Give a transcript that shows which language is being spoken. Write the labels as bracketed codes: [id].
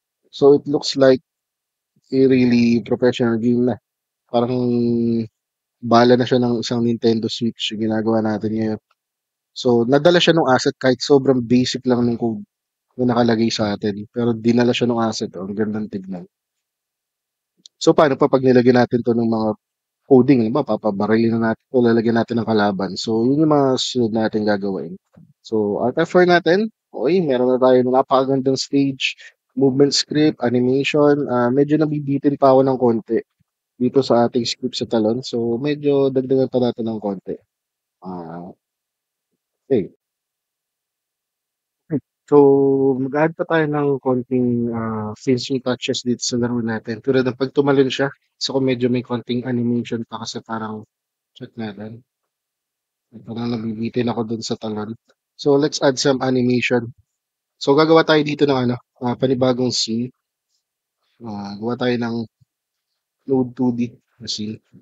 [en] So it looks like a really professional game na. [tl] Parang bala na siya ng isang Nintendo Switch yung ginagawa natin ngayon. So nadala siya ng asset kahit sobrang basic lang ng code na nakalagay sa atin. Pero dinala siya ng asset. Ang gandang tignan. So paano pa pag nilagyan natin to ng mga coding, ba, papabarilin na natin o lalagyan natin ng kalaban. So, yun yung mga sunod natin gagawin. So, Alt F4 natin, okay, meron na tayo ng napakagandang stage, movement script, animation, medyo nabibitin pa ako ng konti dito sa ating script sa talon. So, medyo dagdagan pa natin ng konti. Okay. So, mag-add pa tayo ng konting finishing touches dito sa laro natin. Tulad ng pag tumalon siya, so kung medyo may konting animation pa kasi parang check natin. Parang nabibitin ako dun sa talon. [en] So, let's add some animation. [tl] So, gagawa tayo dito ng panibagong scene. Gawa tayo ng Node 2D na scene.